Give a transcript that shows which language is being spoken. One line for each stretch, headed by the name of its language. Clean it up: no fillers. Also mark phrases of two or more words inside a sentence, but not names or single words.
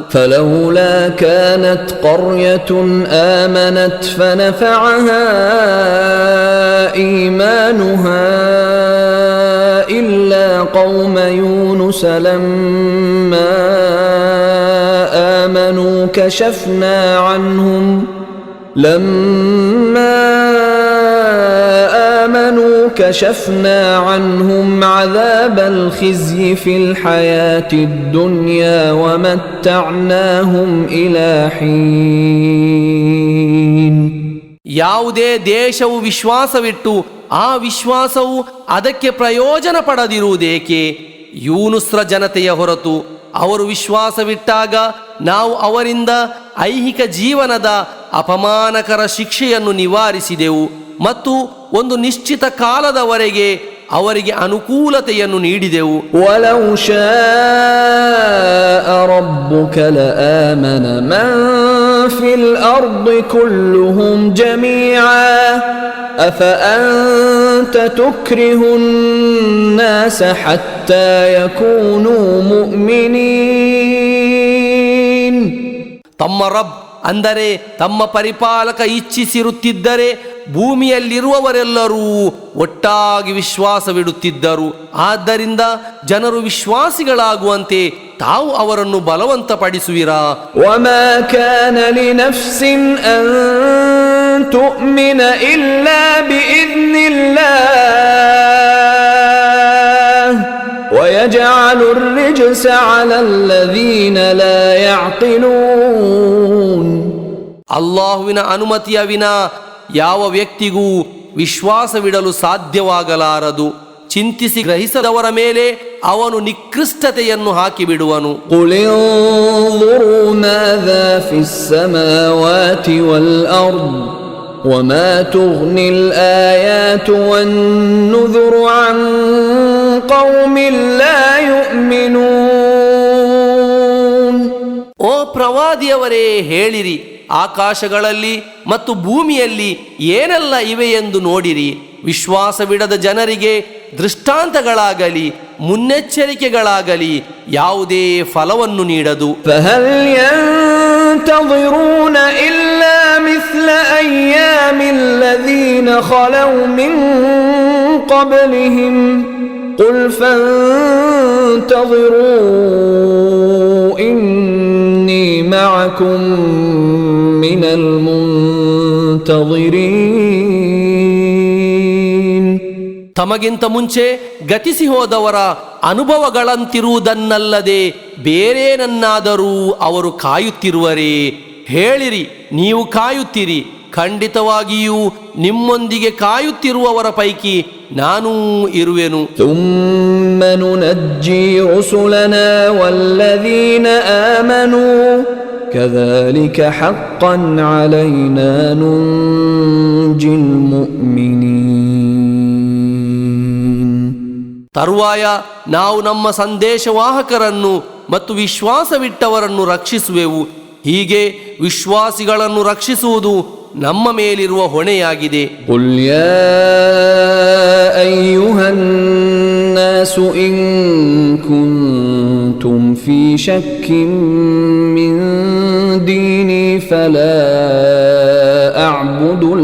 Arabic: فلولا كانت قرية آمنت فنفعها إيمانها إلا قوم يونس لما آمنوا كشفنا عنهم عذاب الخزي في الحياة الدنيا ومتعناهم إلى حين.
Kannada: ಯಾವುದೇ ದೇಶವು ವಿಶ್ವಾಸವಿಟ್ಟು ಆ ವಿಶ್ವಾಸವು ಅದಕ್ಕೆ ಪ್ರಯೋಜನ ಪಡೆದಿರುವುದೇಕೆ? ಯೂನುಸ್ರ ಜನತೆಯ ಹೊರತು ಅವರು ವಿಶ್ವಾಸವಿಟ್ಟಾಗ ನಾವು ಅವರಿಂದ ಐಹಿಕ ಜೀವನದ ಅಪಮಾನಕರ ಶಿಕ್ಷೆಯನ್ನು ನಿವಾರಿಸಿದೆವು ಮತ್ತು ಒಂದು ನಿಶ್ಚಿತ ಕಾಲದವರೆಗೆ ಅವರಿಗೆ ಅನುಕೂಲತೆಯನ್ನು ನೀಡಿದೆವು.
Arabic: ولو شاء ربك لآمن من في الأرض كلهم جميعا أفأنت تكره الناس حتى يكونوا مؤمنين.
Kannada: ತಮ್ಮ ರಬ್ ಅಂದರೆ ತಮ್ಮ ಪರಿಪಾಲಕ ಇಚ್ಛಿಸಿರುತ್ತಿದ್ದರೆ ಭೂಮಿಯಲ್ಲಿರುವವರೆಲ್ಲರೂ ಒಟ್ಟಾಗಿ ವಿಶ್ವಾಸವಿಡುತ್ತಿದ್ದರು. ಆದ್ದರಿಂದ ಜನರು ವಿಶ್ವಾಸಿಗಳಾಗುವಂತೆ ತಾವು ಅವರನ್ನು ಬಲವಂತಪಡಿಸುವಿರಾ?
Arabic: وما كان لنفس أن تؤمن إلا بإذن الله ويجعل الرجس على الذين لا يعقلون.
Kannada: ಅಲ್ಲಾಹುವಿನ ಅನುಮತಿಯ ವಿನಾ ಯಾವ ವ್ಯಕ್ತಿಗೂ ವಿಶ್ವಾಸವಿಡಲು ಸಾಧ್ಯವಾಗಲಾರದು. ಚಿಂತಿಸಿ ಗ್ರಹಿಸದವರ ಮೇಲೆ ಅವನು ನಿಕೃಷ್ಟತೆಯನ್ನು ಹಾಕಿಬಿಡುವನು.
Arabic: قُلِ انظُرُوا ماذا فِي السَّمَاوَاتِ وَالْأَرْضِ وَمَا تُغْنِي الْآيَاتُ وَالنُّذُرُ عَنْ قَوْمٍ لَا يُؤْمِنُونَ.
Kannada: ಓ ಪ್ರವಾದಿಯವರೇ, ಹೇಳಿರಿ, ಆಕಾಶಗಳಲ್ಲಿ ಮತ್ತು ಭೂಮಿಯಲ್ಲಿ ಏನೆಲ್ಲ ಇವೆ ಎಂದು ನೋಡಿರಿ. ವಿಶ್ವಾಸವಿಡದ ಜನರಿಗೆ ದೃಷ್ಟಾಂತಗಳಾಗಲಿ ಮುನ್ನೆಚ್ಚರಿಕೆಗಳಾಗಲಿ ಯಾವುದೇ ಫಲವನ್ನು ನೀಡದು.
Arabic: فهل ينتظرون إلا مثل أيام الذين خلوا من قبلهم قل فانتظروا إني معكم من المنتظرين.
Kannada: ತಮಗಿಂತ ಮುಂಚೆ ಗತಿಸಿ ಹೋದವರ ಅನುಭವಗಳಂತಿರುವುದನ್ನಲ್ಲದೆ ಬೇರೇನನ್ನಾದರೂ ಅವರು ಕಾಯುತ್ತಿರುವರೇ? ಹೇಳಿರಿ, ನೀವು ಕಾಯುತ್ತೀರಿ. ಖಂಡಿತವಾಗಿಯೂ ನಿಮ್ಮೊಂದಿಗೆ ಕಾಯುತ್ತಿರುವವರ ಪೈಕಿ ನಾನೂ ಇರುವೆನು.
Arabic: ثم ننجي رسلنا والذين آمنوا كذلك حقا علينا ننجي المؤمنين.
Kannada: ತರುವಾಯ ನಾವು ನಮ್ಮ ಸಂದೇಶವಾಹಕರನ್ನು ಮತ್ತು ವಿಶ್ವಾಸವಿಟ್ಟವರನ್ನು ರಕ್ಷಿಸುವೆವು. ಹೀಗೆ ವಿಶ್ವಾಸಿಗಳನ್ನು ರಕ್ಷಿಸುವುದು ನಮ್ಮ ಮೇಲಿರುವ ಹೊಣೆಯಾಗಿದೆ.
Arabic: قل يا أيها الناس الناس إن كنتم في شك من ديني فلا أعبد